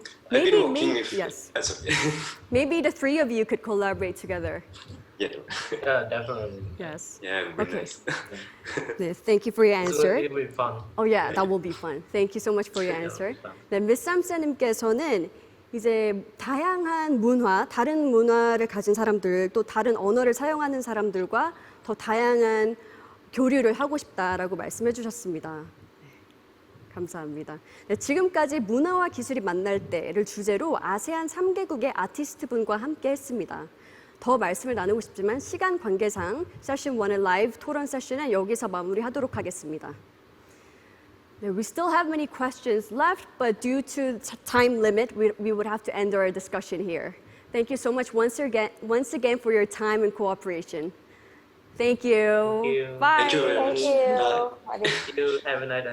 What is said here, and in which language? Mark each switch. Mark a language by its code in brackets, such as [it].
[en] I've been working with... Yes. Sorry. Maybe the three of you could collaborate together. Yeah. Yeah, definitely. Yes. Yeah, it would be Okay. nice. Yes, thank you for your answer. It will be fun. Oh yeah, that will be fun. Thank you so much for your answer. [ko] 네, 미스 삼세님께서는 이제 다양한 문화, 다른 문화를 가진 사람들, 또 다른 언어를 사용하는 사람들과 더 다양한 교류를 하고 싶다라고 말씀해 주셨습니다. 네, 감사합니다. 네, 지금까지 문화와 기술이 만날 때를 주제로 아세안 3개국의 아티스트 분과 함께 했습니다. 더 말씀을 나누고 싶지만 시간 관계상 세션 1의 라이브 토론 세션은 여기서 마무리하도록 하겠습니다. [en] We still have many questions left, but due to time limit, we would have to end our discussion here. Thank you so much once again for your time and cooperation. Thank you. Thank you. Bye. Thank you very much. Thank you. Bye. Thank you. Have a nice day.